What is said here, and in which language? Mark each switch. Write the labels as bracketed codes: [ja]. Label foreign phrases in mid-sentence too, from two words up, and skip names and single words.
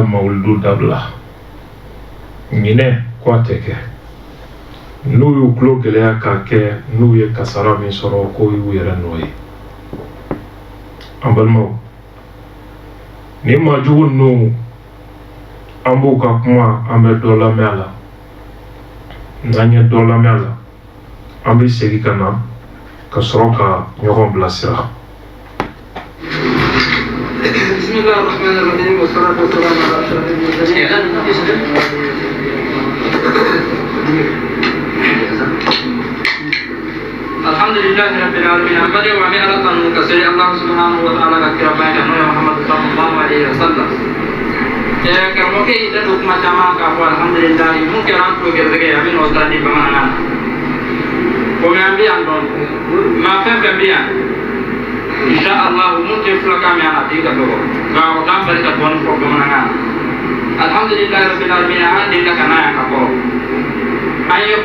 [bm] mawuludu dabila ɲinɛ ko a tɛ kɛ n'u y'u tulo gɛlɛya k'a kɛ n'u ye kasara min sɔrɔ ko y'u yɛrɛ nɔ ye an balimaw ni majugu ninnu an b'u ka kuma an bɛ dɔ lamɛn a la n'an ye dɔ lamɛn a la an bɛ segin ka na ka sɔrɔ ka ɲɔgɔn bilasira. [ar] بسم الله الرحمن الرحيم والصلاة والسلام على أشرف المرسلين. الحمد لله رب العالمين. Ambali wa mi ala tanu kasiri Allah subhanahu wa ta'ala ka kira bayan Muhammad sallallahu alaihi wasallam. [bm] Karamɔgɔkɛ y'i da don kuma caman k'a fɔ alhamdulilayi mun kɛra an tulo gɛrɛsɛgɛ a bɛ n'o sira di bamanankan na komi an bɛ yan dɔn maa fɛn fɛn bɛ yan [ar] إن شاء الله [bm] mun tɛ filakan min na a tigi ka dɔgɔ nka o t'an bali ka dɔɔni fɔ bamanankan na [ar] الحمد لله رب العالمين [bm] an delila ka na yan ka kɔrɔ an ye